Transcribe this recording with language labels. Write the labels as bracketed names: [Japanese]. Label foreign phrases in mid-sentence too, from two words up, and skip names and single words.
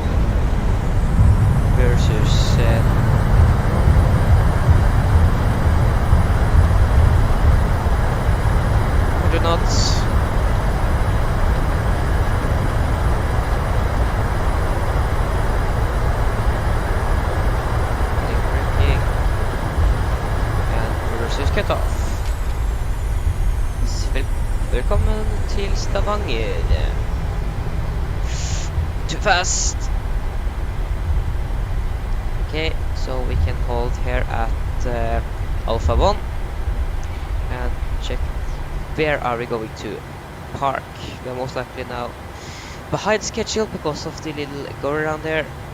[English] Versus set. 100 knots. Braking. And reverse cut off. [Norwegian] Velkommen til Stavanger. [English] Too fast. Okay, so we can hold here at Alpha 1 and check where are we going to park. We are most likely now behind schedule because of the little go around there.